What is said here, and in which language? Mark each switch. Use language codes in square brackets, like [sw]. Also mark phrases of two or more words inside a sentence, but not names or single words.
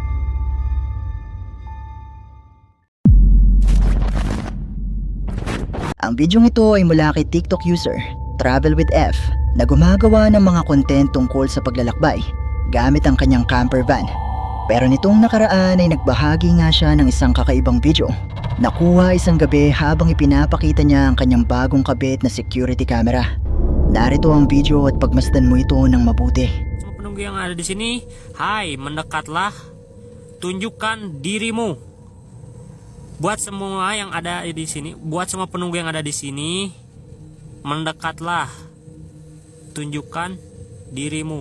[tl] Ang bidyong ito ay mula kay TikTok user Travel with F na gumagawa ng mga content tungkol sa paglalakbay gamit ang kanyang camper van. Pero nitong nakaraan ay nagbahagi nga siya ng isang kakaibang video. Nakuha isang gabi habang ipinapakita niya ang kanyang bagong kabit na [en] security camera. [tl] Narito ang video at pagmasdan mo ito ng mabuti. [id] Semua penunggu yang ada di sini, hai, mendekatlah, tunjukkan dirimu. Buat semua yang ada di sini, buat semua penunggu yang ada di sini, mendekatlah, tunjukkan dirimu.